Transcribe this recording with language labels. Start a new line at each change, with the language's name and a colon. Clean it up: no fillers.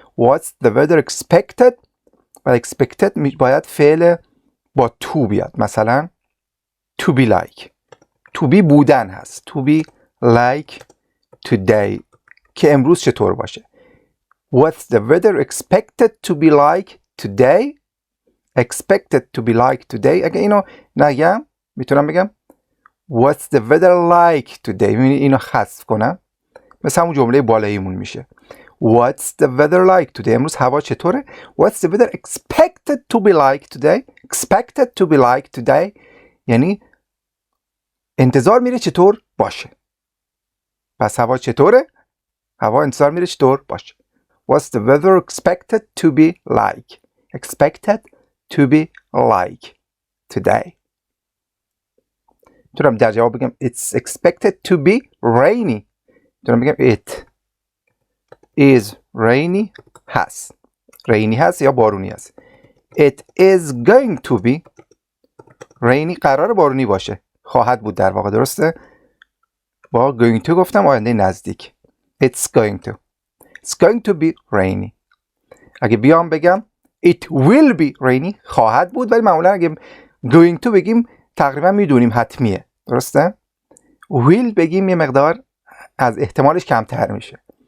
English: what's the weather expected و expected
Persian: باید فعل با to بیاد.
English: مثلا to be like.
Persian: to be بودن هست.
English: to be like today
Persian: که امروز چطور باشه.
English: what's the weather expected to be like today. expected to be like today.
Persian: اگه اینو نگم میتونم بگم
English: what's the weather like today.
Persian: اینو حذف کنم مثل همون جمله بالاییمون میشه.
English: What's the weather like today.
Persian: امروز هوا چطوره.
English: What's the weather expected to be like today. Expected to be like today
Persian: یعنی انتظار میره چطور باشه. پس هوا چطوره. هوا انتظار میره چطور باشه.
English: What's the weather expected to be like. Expected to be like today.
Persian: میتونم در جواب بگم
English: it's expected to be rainy.
Persian: میتونم بگم
English: it is rainy هست.
Persian: rainy هست یا بارونی هست.
English: it is going to be rainy
Persian: قرار بارونی باشه. خواهد بود در واقع، درسته؟ با going to گفتم آینده نزدیک.
English: it's going to be rainy.
Persian: اگه بیام بگم
English: it will be rainy
Persian: خواهد بود، ولی معمولا اگه going to بگیم تقریبا میدونیم حتمیه، درسته؟ will بگیم یه مقدار از احتمالش کمتر میشه.